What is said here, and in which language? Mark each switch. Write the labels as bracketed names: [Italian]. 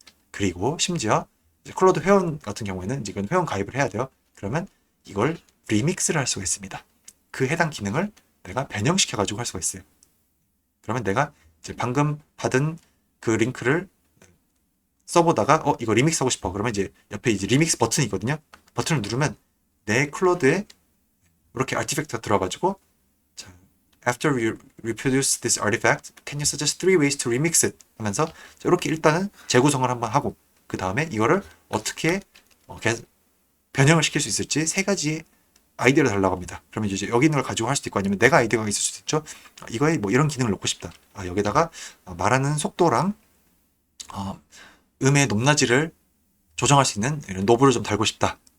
[Korean] 그리고 심지어 클로드 회원 같은 경우에는 이건 회원 가입을 해야 돼요. 그러면 이걸 리믹스를 할 수가 있습니다. 그 해당 기능을 내가 변형시켜 가지고 할 수가 있어요. 그러면 내가 이제 방금 받은 그 링크를 써보다가 이거 리믹스 하고 싶어. 그러면 이제 옆에 이제 리믹스 버튼이 있거든요. 버튼을 누르면 내 클로드에 이렇게 아티팩트가 들어가지고 자, [English] After you reproduce this artifact, can you suggest 3 ways to remix it? [Korean] 하면서 이렇게 일단은 재구성을 한번 하고 그 다음에 이거를 어떻게 변형을 시킬 수 있을지 3가지 아이디어를 달라고 합니다. 그러면 이제 여기 있는 걸 가지고 할 수도 있고 아니면 내가 아이디어가 있을 수도 있죠. 이거에 뭐 이런 기능을 넣고 싶다. 여기다가 말하는 속도랑 음의 높낮이를 조정할 수 있는 이런 노브를 좀 달고 싶다.